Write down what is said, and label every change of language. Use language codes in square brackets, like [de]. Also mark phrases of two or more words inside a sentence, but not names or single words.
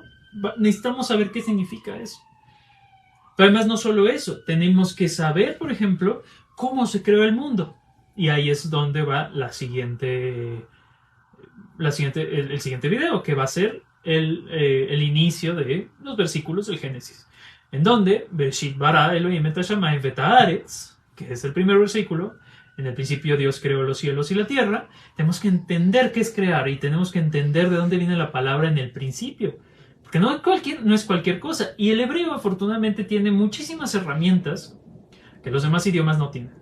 [es] Necesitamos saber qué significa eso. Pero además no solo eso, tenemos que saber, por ejemplo, cómo se creó el mundo. Y ahí es donde va el siguiente video, que va a ser el inicio de los versículos del Génesis. En donde, [he] בראשית ברא אלהים את השמים ואת הארץ, [es] que es el primer versículo, en el principio Dios creó los cielos y la tierra. Tenemos que entender qué es crear y tenemos que entender de dónde viene la palabra en el principio. Porque no es cualquier cosa. Y el hebreo, afortunadamente, tiene muchísimas herramientas que los demás idiomas no tienen.